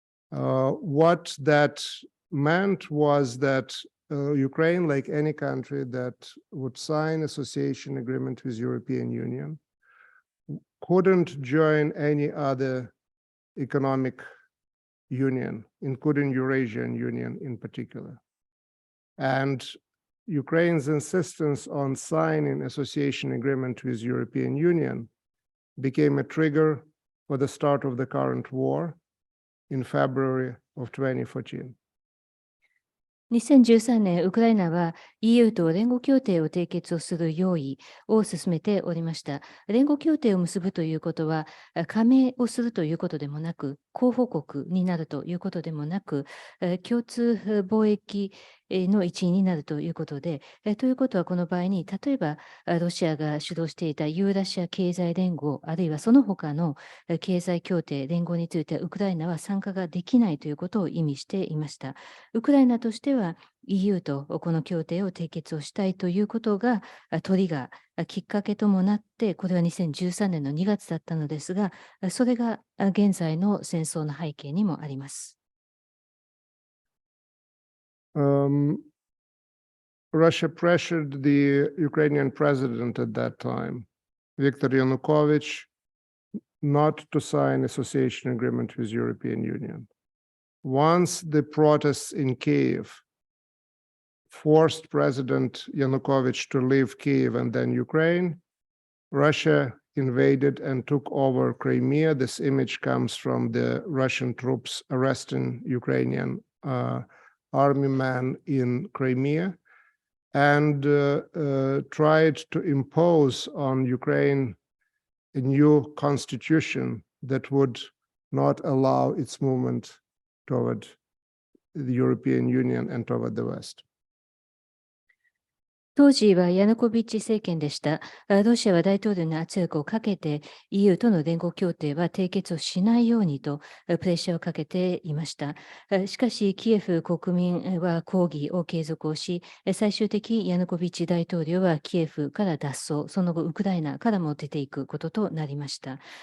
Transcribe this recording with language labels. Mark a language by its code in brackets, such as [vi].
[en] What that meant was that Ukraine, like any country that would sign association agreement with European Union, couldn't join any other economic union, including Eurasian Union in particular. And Ukraine's insistence on signing association agreement with European Union became a trigger for the start of the current war in February of 2014. [ja] 2013年、ウクライナは EU と連合協定を締結をする用意を進めておりました。連合協定を結ぶということは、加盟をするということでもなく、候補国になるということでもなく、共通貿易の一員になるということで、ということはこの場合に、例えばロシアが主導していたユーラシア経済連合、あるいはその他の経済協定連合についてウクライナは参加ができないということを意味していました。ウクライナとしては EU とこの協定を締結をしたいということがトリガー、きっかけともなって、これは2013年の2月だったのですが、それが現在の戦争の背景にもあります。 [en] Russia pressured the Ukrainian president at that time, Viktor Yanukovych, not to sign association agreement with European Union. Once the protests in Kyiv forced President Yanukovych to leave Kyiv and then Ukraine, Russia invaded and took over Crimea. This image comes from the Russian troops arresting Ukrainian army men in Crimea, and tried to impose on Ukraine a new constitution that would not allow its movement toward the European Union and toward the West. [ja] 当時はヤヌコビッチ政権でした。ロシアは大統領に圧力をかけて EU との連合協定は締結をしないようにとプレッシャーをかけていました。しかしキエフ国民は抗議を継続をし、最終的にヤヌコビッチ大統領はキエフから脱走、その後ウクライナからも出ていくこととなりました。